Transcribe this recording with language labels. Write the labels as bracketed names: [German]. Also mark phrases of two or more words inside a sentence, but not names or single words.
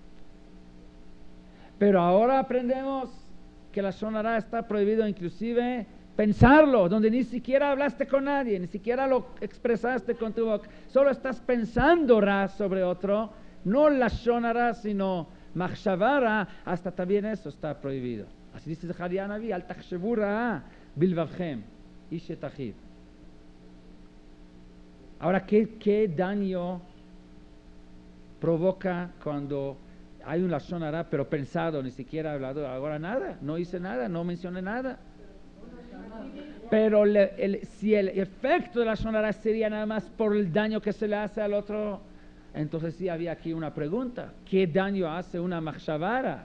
[Spanish] Pero ahora aprendemos que la [Hebrew] לשון הרע [Spanish] está prohibido inclusive pensarlo, donde ni siquiera hablaste con nadie, ni siquiera lo expresaste con tu boca, solo estás pensando ra sobre otro, no la [Hebrew] לשון הרע, [Spanish] sino machshavara, hasta también eso está prohibido. Así dice Zecharia Anabí: [Hebrew] אל תחשבו רע בלבבכם איש את אחיו. [Spanish] Ahora, ¿qué daño provoca cuando hay un [Hebrew] לשון הרע, [Spanish] pero pensado, ni siquiera hablado? Ahora nada, no hice nada, no mencioné nada. Pero si el efecto de la [Hebrew] לשון הרע [Spanish] sería nada más por el daño que se le hace al otro, entonces sí había aquí una pregunta: ¿qué daño hace una machshavara?